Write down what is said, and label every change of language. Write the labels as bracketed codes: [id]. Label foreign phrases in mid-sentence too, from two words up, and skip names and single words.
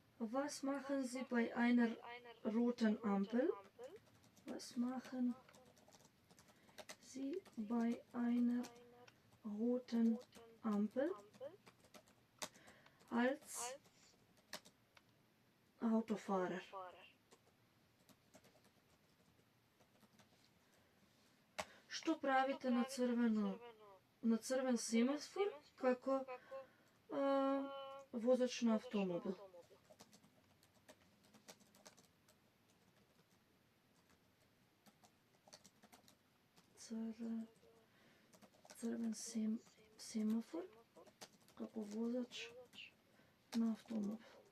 [de] Was machen Sie bei einer roten Ampel? Was machen Sie bei einer roten Ampel? Als Autofahrer. [mk] Што правите на црвен семафор како возач на автомобил? Црвен семафор како возач на автомобил.